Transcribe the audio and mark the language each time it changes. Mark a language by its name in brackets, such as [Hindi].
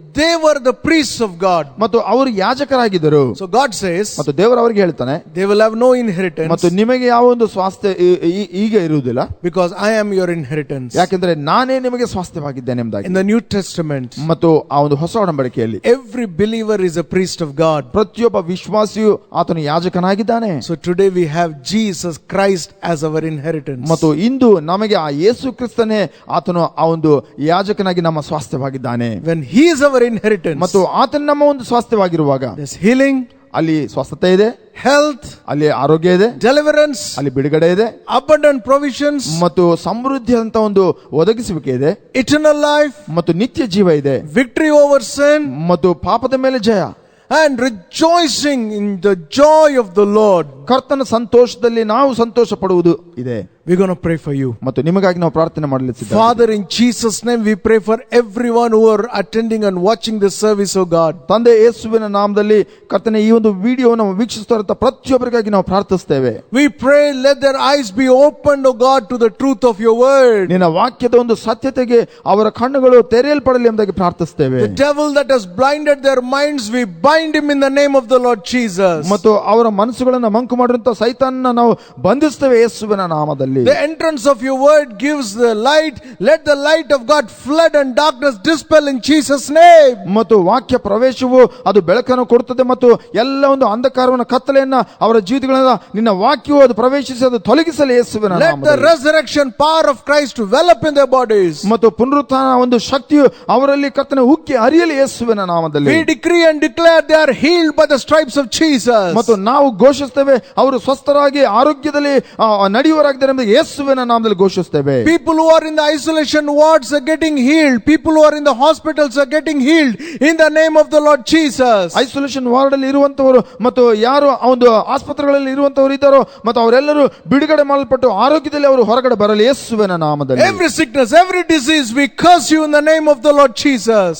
[English] they were the priests of God. [Kannada] ಮತ್ತು ಅವರು ಯಾಜಕರಾಗಿದ್ದರು. [English] So God says, [Kannada] ಮತ್ತು ದೇವರು ಅವರಿಗೆ ಹೇಳ್ತಾನೆ, [English] they will have no inheritance. [Kannada] ಮತ್ತು ನಿಮಗೆ ಯಾವ ಒಂದು ಸ್ವಾಸ್ಥ್ಯ ಈಗ ಇರುವುದಿಲ್ಲ, [English] because I am your inheritance. [Kannada] ಯಾಕೆಂದ್ರೆ ನಾನೇ ನಿಮಗೆ ಸ್ವಾಸ್ಥ್ಯವಾಗಿದ್ದೇನೆ ಎಂಬುದಾಗಿ. [English] In the New Testament, [Kannada] ಮತ್ತು ಆ ಒಂದು ಹೊಸ ಒಡಂಬಡಿಕೆಯಲ್ಲಿ [English] every believer is a priest of God. [Kannada] ಪ್ರತಿಯೊಬ್ಬ ವಿಶ್ವಾಸಿಯು ಆತನು ಯಾಜಕನಾಗಿದ್ದಾನೆ. [English] So today we have Jesus Christ as our inheritance. [Kannada] ಮತ್ತು ಇಂದು ನಮಗೆ ಆ ಯೇಸು ಕ್ರಿಸ್ತನೇ ಆತನು ಆ ಒಂದು ಯಾಜಕನಾಗಿ ನಮ್ಮ ಸ್ವಾಸ್ಥ್ಯವಾಗಿದ್ದಾನೆ. [English] When he is our inheritance, [Kannada] ಮತ್ತು ಆತನ ನಮ್ಮ ಒಂದು ಸ್ವಾಸ್ಥ್ಯವಾಗಿರುವಾಗ [English] there's healing, [Kannada] ಅಲ್ಲಿ ಸ್ವಸ್ಥತೆ ಇದೆ, [English] health, [Kannada] ಅಲ್ಲಿ ಆರೋಗ್ಯ ಇದೆ, [English] deliverance, [Kannada] ಅಲ್ಲಿ ಬಿಡುಗಡೆ ಇದೆ, [English] abundant provisions, [Kannada] ಮತ್ತು ಸಮೃದ್ಧಿ ಅಂತ ಒಂದು ಒದಗಿಸುವಿಕೆ ಇದೆ, [English] eternal life, [Kannada] ಮತ್ತು ನಿತ್ಯ ಜೀವ ಇದೆ, [English] victory over sin, [Kannada] ಮತ್ತು ಪಾಪದ ಮೇಲೆ ಜಯ, [English] and rejoicing in the joy of the Lord. [Kannada] ಕರ್ತನ ಸಂತೋಷದಲ್ಲಿ ನಾವು ಸಂತೋಷ ಪಡುವುದು ಇದೆ. [English] We're going to pray for you. [Kannada] ಮತ್ತು ನಿಮಗಾಗಿ ನಾವು ಪ್ರಾರ್ಥನೆ ಮಾಡಲಿದ್ದೇವೆ. [English] Father, in Jesus' name we pray for everyone who are attending and watching this service, oh God. [Kannada] ತಂದೆ ಯೇಸುವಿನ ನಾಮದಲ್ಲಿ ಕರ್ತನೆ ಈ ಒಂದು ವಿಡಿಯೋವನ್ನು ವೀಕ್ಷಿಸುತ್ತಿರುವ ಪ್ರತಿಯೊಬ್ಬರಿಗಾಗಿ ನಾವು ಪ್ರಾರ್ಥಿಸುತ್ತೇವೆ. [English] We pray, let their eyes be opened, oh God, to the truth of your word. [Kannada] ನಿನ್ನ ವಾಕ್ಯದ ಒಂದು ಸತ್ಯತೆಗೆ ಅವರ ಕಣ್ಣುಗಳು ತೆರೆಯಲ್ಪಡಲಿ ಎಂಬುದಾಗಿ ಪ್ರಾರ್ಥಿಸುತ್ತೇವೆ. [English] The devil that has blinded their minds, we bind him in the name of the Lord Jesus. [Kannada] ಮತ್ತು ಅವರ ಮನಸ್ಸುಗಳನ್ನು ಮಂಕು ಮಾಡಿರುವಂತ ಸೈತಾನನ ನಾವು ಬಂಧಿಸುತ್ತೇವೆ ಯೇಸುವಿನ ನಾಮದಲ್ಲಿ. [English] The entrance of your word gives the light. Let the light of God flood and darkness dispel in Jesus' name. [Kannada] ಮತ್ತು ವಾಕ್ಯ ಪ್ರವೇಶವು ಅದು ಬೆಳಕನ್ನು ಕೊಡುತ್ತದೆ ಮತ್ತು ಎಲ್ಲ ಒಂದು ಅಂಧಕಾರವನ್ನು ಕತ್ತಲೆಯನ್ನ ಅವರ ಜೀವಿತಗಳಿಂದ ನಿನ್ನ ವಾಕ್ಯವು ಅದು ಪ್ರವೇಶಿಸಿ ಅದು ತೊಲಗಿಸಲಿ ಯೇಸುವಿನ ನಾಮದಲ್ಲಿ. [English] Let the resurrection power of Christ develop in their bodies. [Kannada] ಮತ್ತು ಪುನರುತ್ಥಾನ ಒಂದು ಶಕ್ತಿಯು ಅವರಲ್ಲಿ ಕರ್ತನೆ ಉಕ್ಕಿ ಹರಿಯಲಿ ಯೇಸುವಿನ ನಾಮದಲ್ಲಿ. [English] We decree and declare they are healed by the stripes of Jesus. [Kannada] ಮತ್ತು ನಾವು ಘೋಷಿಸುತ್ತೇವೆ ಅವರು ಸ್ವಸ್ಥರಾಗಿ ಆರೋಗ್ಯದಲ್ಲಿ ನಡೆಯುವರಾಗಿದ್ದಾರೆ ನಾಮದಲ್ಲಿ, ಯೇಸುವಿನ ನಾಮದಲ್ಲಿ ಘೋಷಿಸ್ತೇವೆ. [English] People who are in the isolation wards are getting healed. People who are in the hospitals are getting healed in the name of the Lord Jesus. [Kannada] Isolation ward ಅಲ್ಲಿ ಇರುವಂತವರು ಮತ್ತು ಯಾರು ಆ ಒಂದು ಆಸ್ಪತ್ರೆಗಳಲ್ಲಿ ಇರುವಂತವರು ಇದ್ದಾರೋ ಮತ್ತು ಅವರೆಲ್ಲರೂ ಬಿಡುಗಡೆ ಮಾಡಲ್ಪಟ್ಟು ಆರೋಗ್ಯದಲ್ಲಿ ಅವರು ಹೊರಗಡೆ ಬರಲಿ ಯೇಸುವಿನ ನಾಮದಲ್ಲಿ. [English] Every sickness, every disease, we curse you in the name of the Lord Jesus.